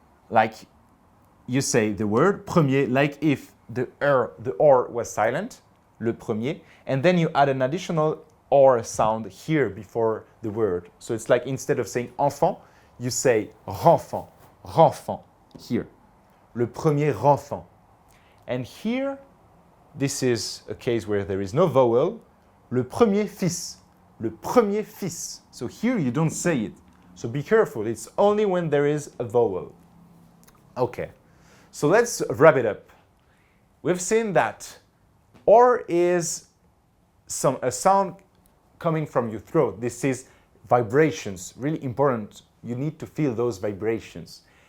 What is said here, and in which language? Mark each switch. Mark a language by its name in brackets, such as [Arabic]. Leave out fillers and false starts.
[English] Like you say the word premier, like if the R was silent, [French] le premier, [English] and then you add an additional R sound here before the word. So it's like instead of saying enfant, you say renfant, renfant here. [French] Le premier enfant. [English] And here, this is a case where there is no vowel. [French] Le premier fils, le premier fils. [English] So here you don't say it. So be careful, it's only when there is a vowel. Okay, so let's wrap it up. We've seen that R is a sound coming from your throat. This is vibrations, really important. You need to feel those vibrations.